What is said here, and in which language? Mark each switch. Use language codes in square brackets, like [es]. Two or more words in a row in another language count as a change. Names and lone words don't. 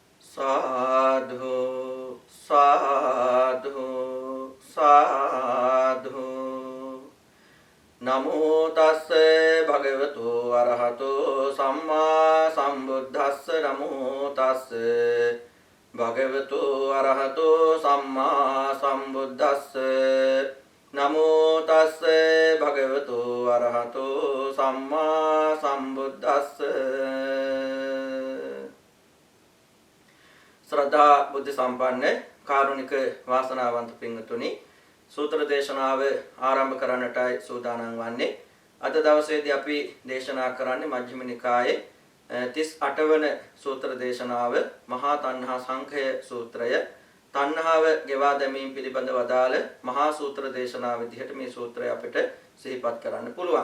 [pi] साधु साधु साधु नमो तस्से भगवतो अरहतो सम्मा संबुद्धस्स नमो तस्से भगवतो अरहतो सम्मा संबुद्धस्स नमो तस्से भगवतो अरहतो सम्मा संबुद्धस्स। [si] ශ්‍රද්ධා බුද්ධි සම්පන්න කාරුණික වාසනාවන්ත පින්වතුනි සූත්‍ර දේශනාව ආරම්භ කරන්නටයි සූදානම් වන්නේ. අද දවසේදී අපි දේශනා කරන්නේ මජ්ක්‍ධිම නිකායේ 38 වන සූත්‍ර දේශනාව මහා තණ්හා සංඛය සූත්‍රය. තණ්හාව ගෙවා දැමීම පිළිබඳව අදාළ මහා සූත්‍ර දේශනාව විදිහට මේ සූත්‍රය අපිට සිහිපත් කරන්න පුළුවන්.